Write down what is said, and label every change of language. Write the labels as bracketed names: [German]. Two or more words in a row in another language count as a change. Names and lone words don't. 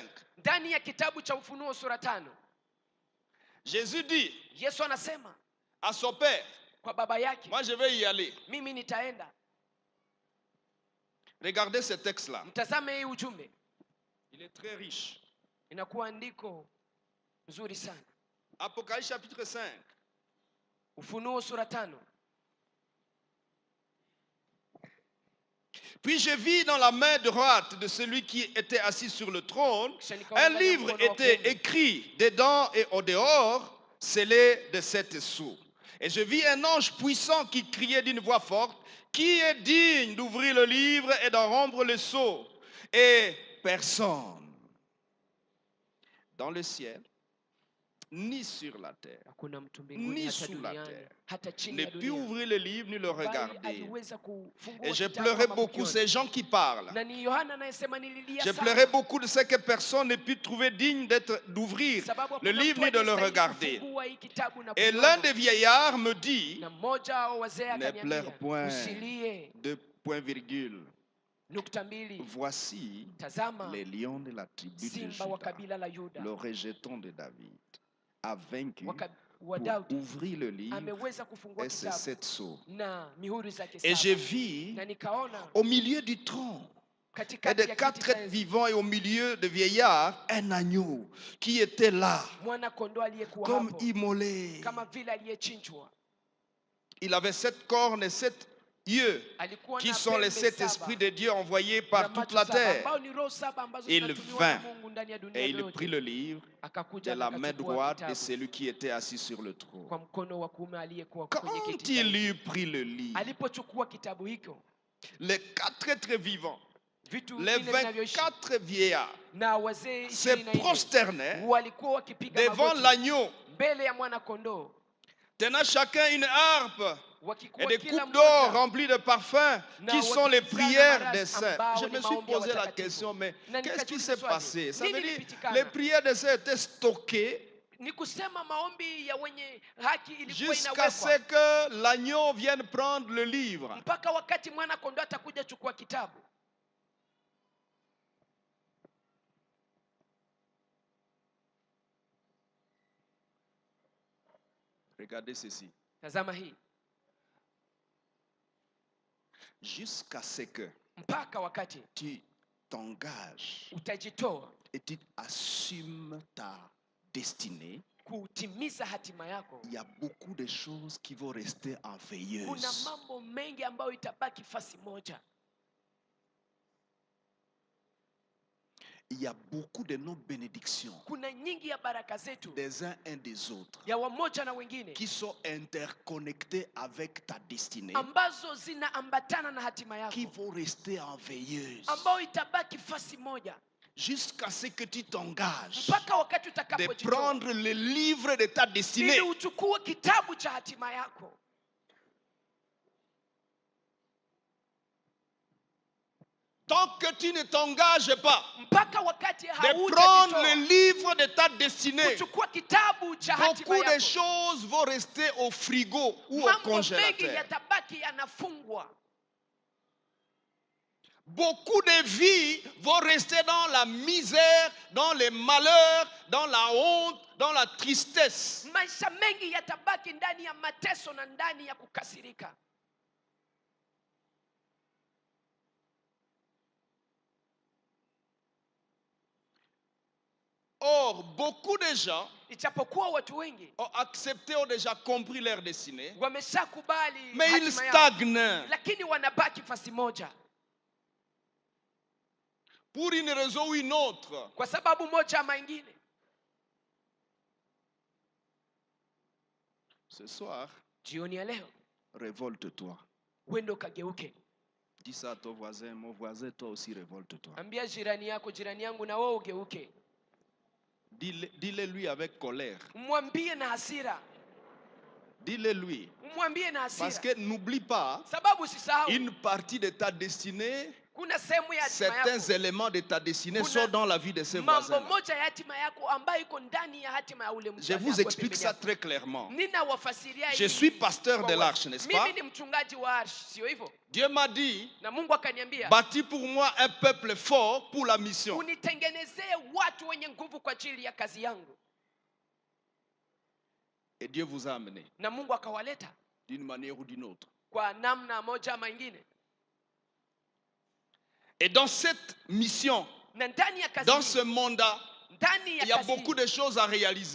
[Swahili] Ndani ya kitabu cha Ufunuo sura 5, [French] Jésus dit [Swahili] Yesu anasema [French] à son Père, [Swahili] kwa baba yake, [French] moi je vais y aller. [Swahili] mimi nitaenda. [French] Regardez ce texte-là. [Swahili] Mtazame hii ujumbe, [French] Il est très riche. [Swahili] inakuwa andiko nzuri sana. [French] Apocalypse chapitre 5. [Swahili] Ufunuo sura 5. [French] Puis je vis dans la main droite de celui qui était assis sur le trône, un livre était écrit dedans et au dehors, scellé de 7 sceaux. Et je vis un ange puissant qui criait d'une voix forte, qui est digne d'ouvrir le livre et d'en rompre le sceau? Et personne dans le ciel, ni sur la terre, [Swahili] Hakuna mtu mbinguni ni hata [French] sous la [Swahili] duniani [French] terre, [Swahili] hata chini [French] ne [Swahili] ya [French] put [Swahili] dunia [French] ouvrir le livre ni le [Swahili] bali [French] regarder. [Swahili] aliweza kufungua [French] Et je [Swahili] kitabu [French] pleurais [Swahili] kama [French] beaucoup [Swahili] kukiona. [French] ces gens qui parlent. [Swahili] Na ni Yohana anayesema nililia [French] Je [Swahili] sana, [French] pleurais beaucoup de ce que personne ne put trouver digne d'ouvrir [Swahili] sababu [French] le [Swahili] hakuna [French] livre [Swahili] mtu ni [French] de le [Swahili] aliyestahili [French] regarder. [Swahili] kufungua hii kitabu na [French] Et [Swahili] kuiona. [French] l'un des vieillards me dit, [Swahili] Na mmoja wa wazee [French] ne [Swahili] akaniambia, [French] pleure point, [Swahili] usilie, [French] de point virgule. [Swahili] nukta mbili, [French] Voici [Swahili] tazama [French] les lions de la tribu de [Swahili] simba wa [French] Juda, [Swahili] kabila la Yuda [French] le rejeton de David, a vaincu [Swahili] wa [French] pour [Swahili] Daudi, [French] ouvrir le livre [Swahili] ameweza kufungua [French] et ses [Swahili] kitabu [French] 7 sceaux. [Swahili] na mihuri zake [French] Et je [Swahili] saba. [French] vis [Swahili] Na nikaona [French] au milieu du trône et [Swahili] katikati [French] des [Swahili] ya [French] 4 [Swahili] kiti cha [French] êtres [Swahili] enzi [French] vivants et au milieu des vieillards un agneau qui était là [Swahili] mwana kondoo aliyekuwa [French] comme [Swahili] hapo [French] immolé. [Swahili] kama vile aliyechinjwa. [French] Il avait 7 cornes et 7 yeux, [Swahili] Alikuwa [French] qui [Swahili] na [French] sont les [Swahili] pembe [French] 7 [Swahili] saba [French] esprits de Dieu envoyés [Swahili] na [French] par toute [Swahili] macho [French] la [Swahili] saba, [French] terre. [Swahili] ambao ni roho saba ambazo [French] Il [Swahili] zinatumiwa na [French] vint [Swahili] Mungu ndani ya dunia [French] et il [Swahili] yote. [French] prit le livre [Swahili] Akakuja [French] de [Swahili] na [French] la main [Swahili] akachukua [French] droite de [Swahili] kitabu [French] celui qui était assis sur le trône. [Swahili] kwa mkono wa kuume aliyekuwa kwenye [French] Quand [Swahili] kiti cha [French] il [Swahili] enzi. [French] eut pris le livre, [Swahili] Alipochukua kitabu hicho, [French] les 4 êtres vivants, [Swahili] vitu [French] les [Swahili] vinne vinavyoishi [French] 24 vieillards [Swahili] na wazee [French] se [Swahili] 24 [French] prosternaient [Swahili] walikuwa wakipiga [French] devant [Swahili] magoti [French] l'agneau, [Swahili] mbele ya mwana kondoo, [French] tenant chacun une harpe et [Swahili] wakikuwa [French] des [Swahili] kila [French] coupes d'or [Swahili] mmoja [French] remplies de parfums, [Swahili] na [French] qui sont les [Swahili] wakizana [French] prières [Swahili] marashi [French] des saints. [Swahili] ambao [French] Je [Swahili] ni [French] me suis [Swahili] maombi ya [French] posé la [Swahili] watakatifu. [French] question, mais [Swahili] Na [French] qu'est-ce qui [Swahili] nikajiuliza [French] s'est [Swahili] swali, [French] passé? Ça veut [Swahili] nini [French] dire [Swahili] ilipitikana? [French] les prières des saints étaient stockées [Swahili] Ni kusema maombi ya wenye haki ilikuwa [French] jusqu'à ce [Swahili] inawekwa [French] que l'agneau vienne prendre le livre. [Swahili] mpaka wakati mwana kondoo atakuja chukua kitabu. [French] Regardez ceci. [Swahili] Tazama hii, [French] Jusqu'à ce que [Swahili] mpaka wakati [French] tu t'engages [Swahili] utajitoa [French] et tu assumes ta destinée, [Swahili] kutimiza hatima yako, [French] il y a beaucoup de choses qui vont rester en [Swahili] kuna [French] veilleuse. [Swahili] mambo mengi ambayo itabaki fasi moja. [French] Il y a beaucoup de nos bénédictions [Swahili] Kuna nyingi ya baraka zetu [French] des uns et des autres [Swahili] ya wamoja na wengine [French] qui sont interconnectés avec ta destinée, [Swahili] ambazo zinaambatana na hatima [French] qui [Swahili] yako, [French] vont rester en veilleuse [Swahili] ambayo itabaki fasi moja [French] jusqu'à ce que tu t'engages [Swahili] mpaka wakati [French] de [Swahili] utakapojitoa [French] prendre le livre de ta destinée. [Swahili] ili uchukue kitabu cha hatima yako. [French] Tant que tu ne t'engages pas [Swahili] Mpaka wakati [French] de prendre [Swahili] hautajitoa [French] le livre de ta destinée, [Swahili] kuchukua kitabu cha hatima [French] beaucoup de [Swahili] yako, [French] choses vont rester au frigo ou au [Swahili] mambo mengi [French] congélateur. [Swahili] yatabaki yanafungwa. [French] Beaucoup de vies vont rester dans la misère, dans les malheurs, dans la honte, dans la tristesse. [Swahili] Maisha mengi yatabaki ndani ya mateso na ndani ya kukasirika. [French] Or, beaucoup de gens [Swahili] Ijapokuwa watu wengi [French] ont accepté, ont déjà compris leur destinée, [Swahili] wameshakubali [French] mais ils [Swahili] hatima yao, [French] stagnent [Swahili] lakini wanabaki fasi moja [French] pour une raison ou une autre. [Swahili] kwa sababu moja ama ingine. [French] Ce soir, [Swahili] Jioni ya leo [French] révolte-toi. [Swahili] wendo kageuke. [French] Dis ça à ton voisin, mon voisin, toi aussi révolte-toi. [Swahili] Ambia jirani yako, jirani yangu, na wewe ugeuke. [French] Dis-le lui avec colère. [Swahili] Mwambie na hasira. [French] Dis-le lui. [Swahili] Mwambie na hasira. [French] Parce que n'oublie pas, [Swahili] Sababu usisahau [French] une partie de ta destinée, [Swahili] kuna sehemu ya hatima [French] certains [Swahili] yako, [French] éléments de ta destinée [Swahili] Kuna [French] sont dans la vie de ces [Swahili] mambo [French] voisins. [Swahili] moja ya hatima yako ambayo iko ndani ya hatima ya ule mtu. [French] Je vous explique ça très clairement. [Swahili] Ninawafasiria [French] Je [Swahili] hii [French] suis pasteur [Swahili] kwa [French] de [Swahili] watu. [French] l'Arche, n'est-ce pas? [Swahili] Mimi ni mchungaji wa Arche, sio hivyo? [French] Dieu m'a dit, [Swahili] Na Mungu akaniambia, [French] bâtis pour moi un peuple fort pour la mission. [Swahili] unitengenezee watu wenye nguvu kwa ajili ya kazi yangu. [French] Et Dieu vous a amené [Swahili] Na Mungu akawaleta [French] d'une manière ou d'une autre. [Swahili] kwa namna moja ama ingine. [French] Et dans cette mission, [Swahili] Na ndani ya kazi [French] dans [Swahili] hii, [French] ce mandat, [Swahili] ndani ya [French] il y a [Swahili] kazi [French] beaucoup [Swahili] hii, [French] de choses à réaliser.